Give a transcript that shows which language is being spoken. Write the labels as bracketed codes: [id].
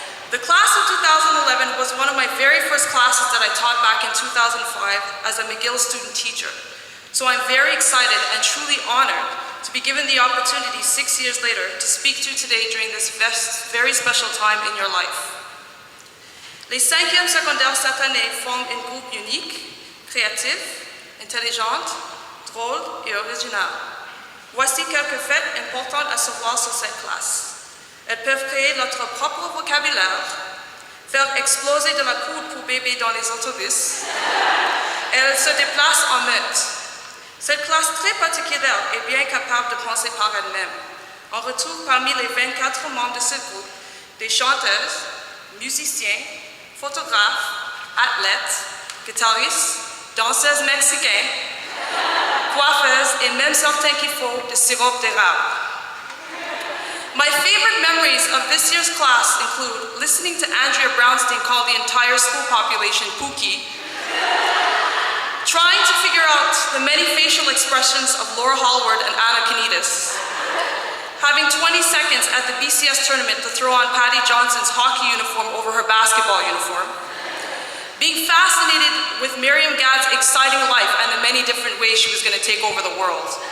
[en] The class of 2011 was one of my very first classes that I taught back in 2005 as a McGill student teacher. So I'm very excited and truly honored to be given the opportunity 6 years later to speak to you today during this very special time in your life. [fr] Les 5e secondaires cette année forment un groupe unique, créatif, intelligent, drôle et original. Voici quelques faits importants à savoir sur cette classe. Elles peuvent créer notre propre vocabulaire, faire exploser de la poudre pour bébé dans les autobus. Elles se déplacent en meute. Cette classe très particulière est bien capable de penser par elle-même. On retrouve parmi les 24 membres de ce groupe des chanteuses, musiciens, photographes, athlètes, guitaristes, danseuses mexicaines, coiffeuses et même certains qui font de sirop d'érable. [en] My favorite memories of this year's class include listening to Andrea Brownstein call the entire school population Pookie, trying to figure out the many facial expressions of Laura Hallward and Anna Kanitas, having 20 seconds at the BCS tournament to throw on Patty Johnson's hockey uniform over her basketball uniform, being fascinated with Miriam Gadd's exciting life and the many different ways she was going to take over the world.